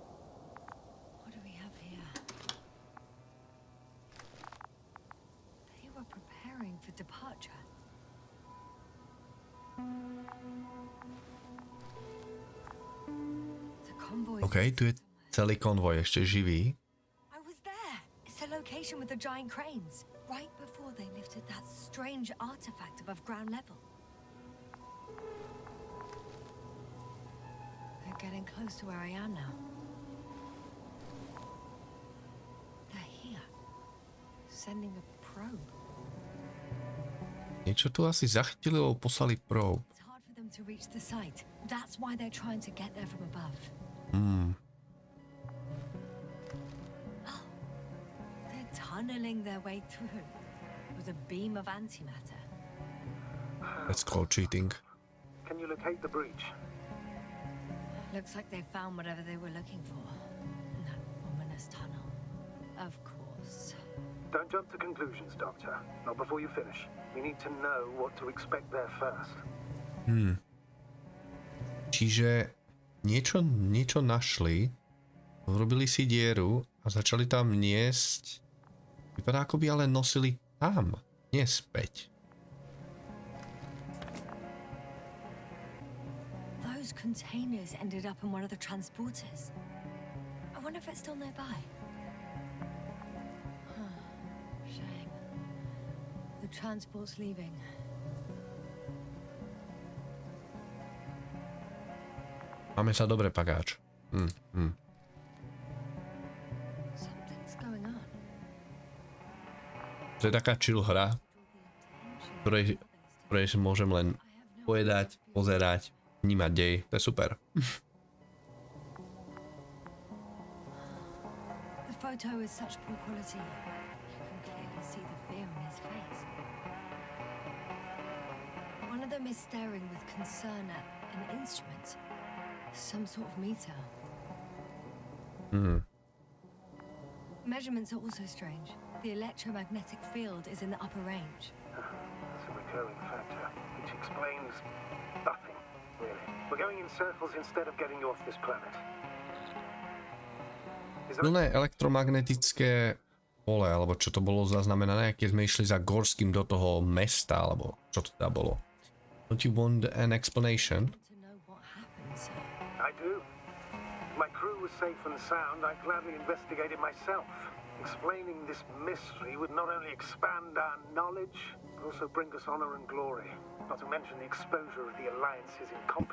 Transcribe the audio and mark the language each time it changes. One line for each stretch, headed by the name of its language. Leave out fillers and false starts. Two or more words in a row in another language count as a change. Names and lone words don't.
Slovak: tu je celý konvoj ešte živý.
English: I was there. It's the location with the giant cranes, right before they lifted that strange artifact above ground level. They're getting close to where I am now. They're here, sending a probe.
Slovak: Niečo tu asi zachytili, lebo poslali probe.
English: It's hard for them to reach the site. That's why they're trying to get there from above. Hmm. Oh, they're tunneling their way through with a beam of antimatter. That's called cheating. Can you locate the breach? Looks like they found whatever they were looking for in that ominous tunnel. Of course. Don't jump to conclusions, Doctor. Not before you finish. We need to know what to expect there first.
Slovak: Čiže niečo našli, urobili si dieru a začali tam niesť. Vypadá, ako by ale nosili tam, nie späť.
English: Those containers ended up in one of the transporters. I wonder if it's still nearby. Shame. The transport's leaving.
Slovak: Máme sa dobre, pagáč.
English: Something's going on.
Slovak: To je taká chill hra, ktorej si môžem len povedať, pozerať, vnímať dej. To je super.
English: The photo is such poor quality. You can clearly see the fear on his face. One of them is staring with concern at an instrument. Some sort of meter. Measurements are also strange. The electromagnetic field is in the upper range. That's a recurring factor, which explains nothing, really. We're going in circles instead of getting you off this planet.
Slovak: Silné elektromagnetické pole, alebo čo to bolo zaznamenané, keď sme išli za Gorským do toho mesta, alebo čo to teda bolo.
English: Don't you want an explanation? I do. My crew was safe and sound. I gladly investigated myself. Explaining this mystery would not only expand our knowledge, but also bring us honor and glory. Not to mention the exposure of the Alliance's incompetence.